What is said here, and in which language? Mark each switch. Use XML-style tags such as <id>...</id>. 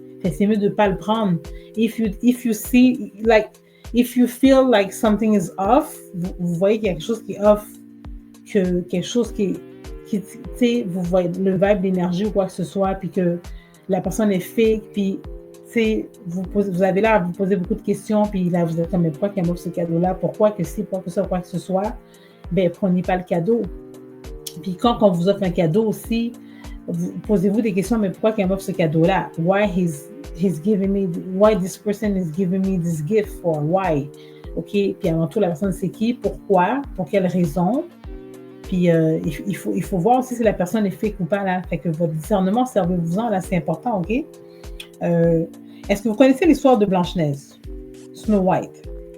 <fr>Fait c'est mieux de ne pas le prendre.</fr> <en>If you see, like, if you feel like something is off,</en> <fr>vous voyez qu'il y a quelque chose qui est off, que quelque chose qui tu sais, vous voyez le vibe d'énergie ou quoi que ce soit, puis que la personne est fake, puis tu sais, vous avez l'air à vous poser beaucoup de questions, puis là, vous êtes comme, mais pourquoi qu'elle m'offre ce cadeau-là? Pourquoi que si, pourquoi que ça, quoi que ce soit? Ben, prenez pas le cadeau. Puis quand on vous offre un cadeau aussi, posez-vous des questions, mais pourquoi qu'elle m'offre ce cadeau-là?</fr> <en>Why why this person is giving me this gift for? Why? OK?</en> <fr>Puis avant tout, la personne, c'est qui? Pourquoi? Pour quelle raison? Puis il faut voir aussi si la personne est fake ou pas, là. Fait que votre discernement, servez-vous-en, là, c'est important, OK? Est-ce que vous connaissez l'histoire de Blanche-Neige? Snow White.</fr>